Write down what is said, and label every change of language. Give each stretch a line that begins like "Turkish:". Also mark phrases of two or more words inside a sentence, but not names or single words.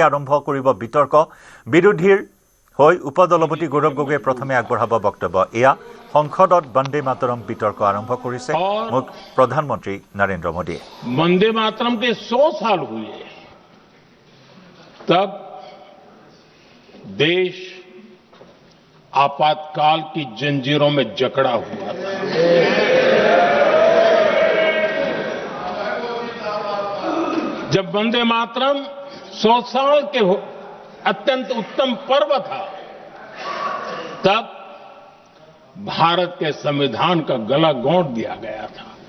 Assamese: আৰম্ভ কৰিব বিতৰ্ক বিৰোধীৰ হৈ উপদলপতি গৌৰৱ গগৈয়ে প্ৰথমে আগবঢ়াব বক্তব্য এয়া সংসদত বন্দে মাতৰম বিতৰ্ক আৰম্ভ কৰিছে প্ৰধানমন্ত্ৰী নৰেন্দ্ৰ মোদীয়ে
Hindi: वंदे मातरम के 100 साल हुए तब देश आपातकाल की जंजीरों में जकड़ा हुआ था जब वंदे मातरम 100 साल के अत्यंत उत्तम पर्व था तब भारत के संविधान का गला घोंट दिया गया था